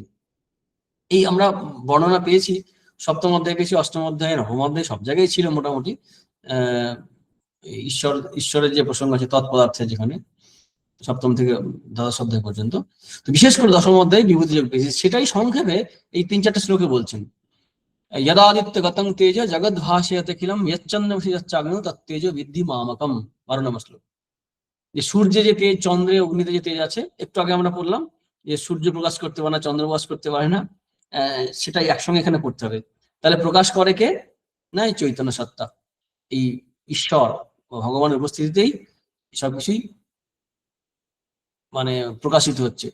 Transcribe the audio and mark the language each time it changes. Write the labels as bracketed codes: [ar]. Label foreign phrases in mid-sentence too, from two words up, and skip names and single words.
[bn] এই আমরা বর্ণনা পেয়েছি সপ্তম অধ্যায়, পেয়েছি অষ্টম অধ্যায়, নবম অধ্যায়, সব জায়গায় ছিল মোটামুটি ঈশ্বরের যে প্রসঙ্গ আছে তৎপদার্থে, যেখানে সপ্তম থেকে দ্বাদশ অধ্যায় পর্যন্ত। তো বিশেষ করে দশম অধ্যায় বিভূতি যোগ পেয়েছি, সেটাই সংক্ষেপে এই 3-4 শ্লোকে বলছেন। [sa] यदादित्य गतं तेज जगद भाषयते किलम यच्चन्द्रमसि यच्चाग्नौ तत्तेजो विद्धि मामकम। [bn] 12 নম্বর শ্লোক। যে সূর্যে যে তেজ, চন্দ্রে অগ্নিতে যে তেজ আছে, একটু আগে আমরা পড়লাম যে সূর্য প্রকাশ করতে পারে না, চন্দ্র প্রকাশ করতে পারে না, সেটাই একসঙ্গে এখানে পড়তে হবে। তাহলে প্রকাশ করে কে? না, এই চৈতন্য সত্তা, এই ঈশ্বর ভগবানের উপস্থিতিতেই সবকিছুই মানে প্রকাশিত হচ্ছে।